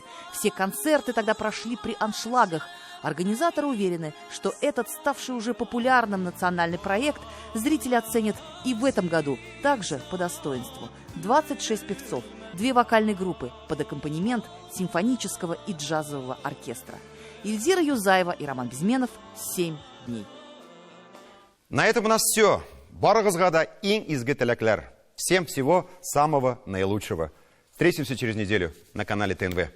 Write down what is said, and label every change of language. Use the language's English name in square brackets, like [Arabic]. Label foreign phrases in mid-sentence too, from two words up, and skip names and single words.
[Russian] Все концерты тогда прошли при аншлагах. Организаторы уверены, что этот ставший уже популярным национальный проект зрители оценят и в этом году также по достоинству. 26 певцов, 2 вокальные группы под аккомпанемент симфонического и джазового оркестра. Ильзира Юзаева и Роман Безменов. 7 дней. На этом у нас все. [Tatar] Барыгызга да иң изге теләкләр. [Russian] Всем всего самого наилучшего. Встретимся через неделю на канале ТНВ.